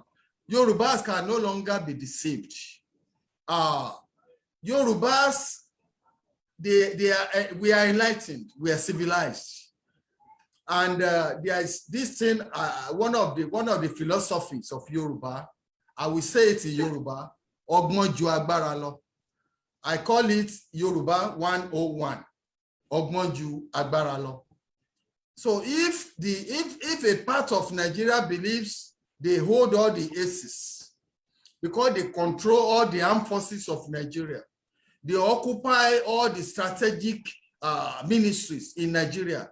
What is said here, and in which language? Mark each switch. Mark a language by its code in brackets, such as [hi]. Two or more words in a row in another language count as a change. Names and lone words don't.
[en] Yorubas can no longer be deceived. Yorubas, we are enlightened, we are civilized. And there is this thing, one of the philosophies of Yoruba, I will say it in Yoruba, [yo] Ogbon ju agbára lọ. [en] I call it Yoruba 101, [yo] Ogbon ju agbára lọ. [en] So if a part of Nigeria believes they hold all the aces because they control all the armed forces of Nigeria, they occupy all the strategic ministries in Nigeria.